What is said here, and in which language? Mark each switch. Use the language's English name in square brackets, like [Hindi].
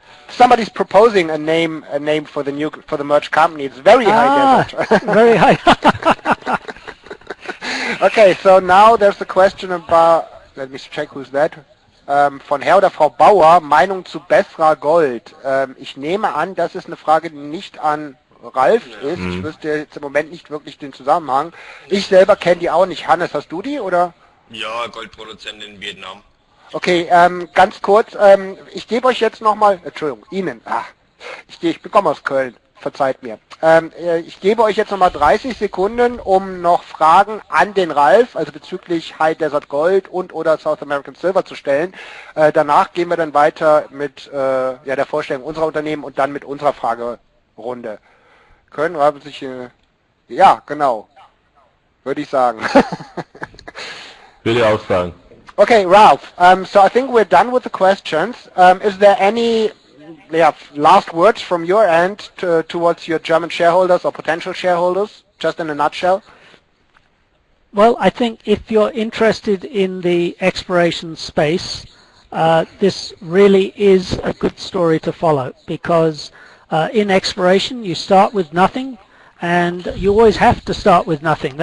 [English] Somebody's proposing a name for the merged company. It's very high desert. Very high. Okay, so now there's a question about. Let me check who's that. [German] Von Herr oder Frau Bauer, Meinung zu besserer Gold. Ich nehme an, das ist eine Frage, die nicht an Ralf ist. Ich wüsste jetzt im Moment nicht wirklich den Zusammenhang. Ich selber kenne die auch nicht. Hannes, hast du die oder? Ja, Goldproduzent in Vietnam. Okay, ganz kurz, ich gebe euch jetzt nochmal, Entschuldigung, Ihnen, ich komme aus Köln, verzeiht mir. Ich gebe euch jetzt nochmal 30 Sekunden, um noch Fragen an den Ralf, also bezüglich High Desert Gold und oder South American Silver zu stellen. Danach gehen wir dann weiter mit der Vorstellung unserer Unternehmen und dann mit unserer Fragerunde. Können Ralf sich, ja, genau, würde ich sagen. Würde ich auch sagen. [English] Okay, Ralph, so I think we're done with the questions. Is there any last words from your end towards your German shareholders or potential shareholders, just in a nutshell? Well, I think if you're interested in the exploration space, this really is a good story to follow, because in exploration you start with nothing, and you always have to start with nothing.